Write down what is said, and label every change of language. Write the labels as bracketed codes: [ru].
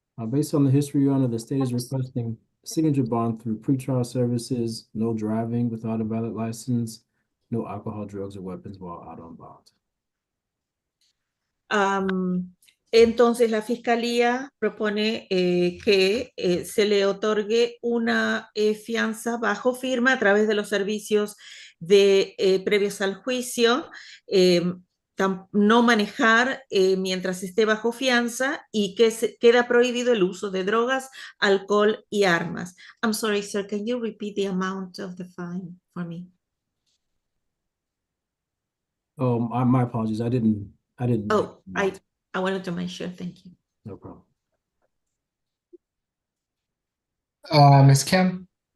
[en] Based on the history, Your Honor, the state is requesting signature bond through pretrial services, no driving without a valid license, no alcohol, drugs, or weapons while out on bond. [es] Entonces, la Fiscalía propone que se le otorgue una fianza bajo firma a través de los servicios previos al juicio, no manejar mientras esté bajo fianza y que queda prohibido el uso de drogas, alcohol y armas. [en] I'm sorry, sir, can you repeat the amount of the fine for me? My apologies. I didn't. Oh, I wanted to make sure. Thank you. No problem. Ms. Kim?